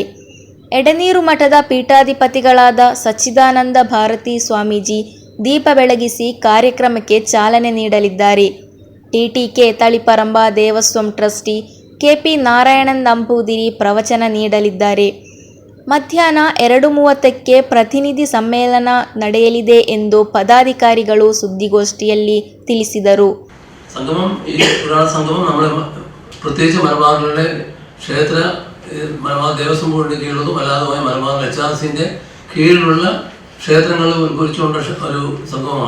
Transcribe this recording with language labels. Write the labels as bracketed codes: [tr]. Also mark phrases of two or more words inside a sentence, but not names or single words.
[kn] ಎಡನೀರು ಮಠದ ಪೀಠಾಧಿಪತಿಗಳಾದ ಸಚ್ಚಿದಾನಂದ ಭಾರತಿ ಸ್ವಾಮೀಜಿ ದೀಪ ಬೆಳಗಿಸಿ ಕಾರ್ಯಕ್ರಮಕ್ಕೆ ಚಾಲನೆ ನೀಡಲಿದ್ದಾರೆ. TTK ತಳಿಪರಂಬ ದೇವಸ್ವಂ ಟ್ರಸ್ಟಿ KP ನಾರಾಯಣನ್ ನಂಬೂದಿರಿ ಪ್ರವಚನ ನೀಡಲಿದ್ದಾರೆ. ಮಧ್ಯಾಹ್ನ 2:30ಕ್ಕೆ ಪ್ರತಿನಿಧಿ ಸಮ್ಮೇಳನ ನಡೆಯಲಿದೆ ಎಂದು പദാധികാരിಗಳು സുദ്ദിഗോഷ്ഠിಯಲ್ಲಿ ತಿಳಿಸಿದರು. [ml] സംഗമം ഈ പുരാണ സംഗമം നമ്മുടെ പ്രത്യേകിച്ച് മലബാറിലെ ക്ഷേത്ര മലബാർ ദേവസ്വം ബോർഡിന് കീഴിലുള്ളതും അല്ലാതുമായ മലബാർ HRCന്റെ കീഴിലുള്ള ക്ഷേത്രങ്ങൾ ഉത്ഭവിച്ചുകൊണ്ട ഒരു സംഗമമാണ്.